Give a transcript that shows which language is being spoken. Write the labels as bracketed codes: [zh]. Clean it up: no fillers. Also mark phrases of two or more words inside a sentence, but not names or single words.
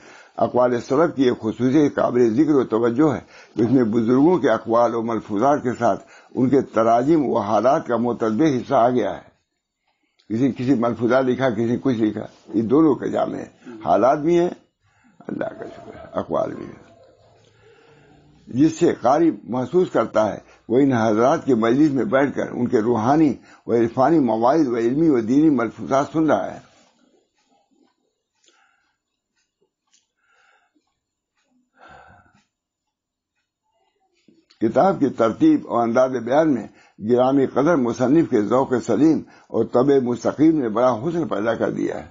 [ur] اقوال سلف کی ایک خصوصی قابل ذکر و توجہ ہے کہ اس میں بزرگوں کے اقوال و ملفوظات کے ساتھ ان کے تراجم و حالات کا متنوع حصہ آ گیا ہے. کسی ملفوظات لکھا، کسی کچھ لکھا، یہ دونوں کا جامع ہے. حالات بھی ہیں، اللہ کا شکر ہے، اقوال بھی ہیں. جس سے قاری محسوس کرتا ہے وہ ان حضرات کے مجلس میں بیٹھ کر ان کے روحانی و عرفانی مواعظ و علمی و دینی ملفوظات سن رہا ہے. کتاب کی ترتیب اور انداز بیان میں گرامی قدر مصنف کے ذوق سلیم اور طبع مستقیم نے بڑا حسن پیدا کر دیا ہے.